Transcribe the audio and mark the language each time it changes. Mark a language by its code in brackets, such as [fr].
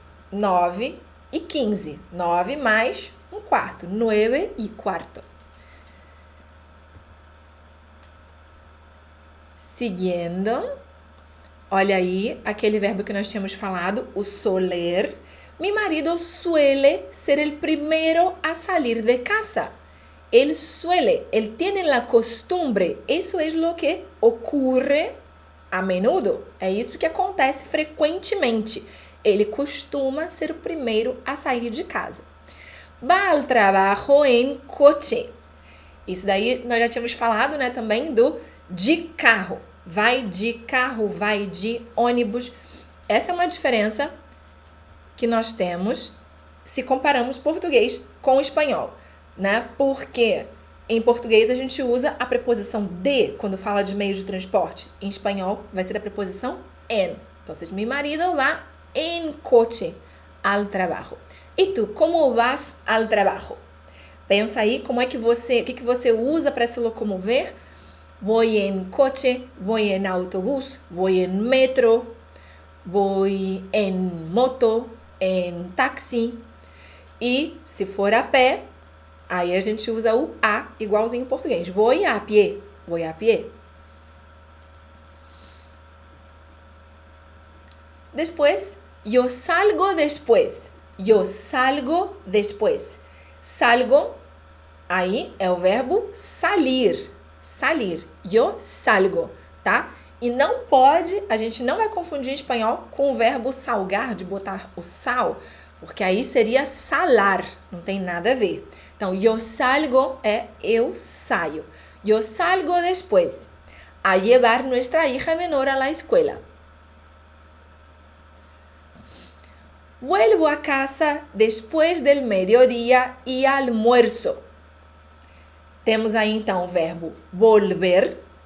[pt] 9:15. 9 mais 1/4. 9:15. Seguindo. Olha aí aquele verbo que nós tínhamos falado, o soler. [es] Mi marido suele ser el primero a salir de casa. Él tiene la costumbre. Eso es lo que ocurre a menudo. [pt] É isso que acontece frequentemente. Ele costuma ser o primeiro a sair de casa. [es] Va al trabajo en coche. [pt] Isso daí nós já tínhamos falado, né, também de carro. Vai de carro, vai de ônibus. Essa é uma diferença que nós temos se comparamos português com espanhol, né? Porque em português a gente usa a preposição de quando fala de meio de transporte. Em espanhol vai ser a preposição en. [es] Então, mi marido va en coche al trabajo. E tu, como vas al trabajo? [pt] Pensa aí como é que o que você usa para se locomover? [es] Voy en coche, voy en autobús, voy en metro, voy en moto, en táxi. [pt] E se for a pé, aí a gente usa o a igualzinho em português. [es] Voy a pie, voy a pie. Después, yo salgo después. Yo salgo después. Salgo, [pt] aí é o verbo [es] salir. Salir. Yo salgo, tá? [pt] E não pode, a gente não vai confundir em espanhol com o verbo salgar, de botar o sal, porque aí seria salar, não tem nada a ver. Então, [es] yo salgo [pt] é eu saio. [es] Yo salgo después a llevar nuestra hija menor a la escuela. Vuelvo a casa después del mediodía y almuerzo. [pt] Temos aí então o verbo [es] volver,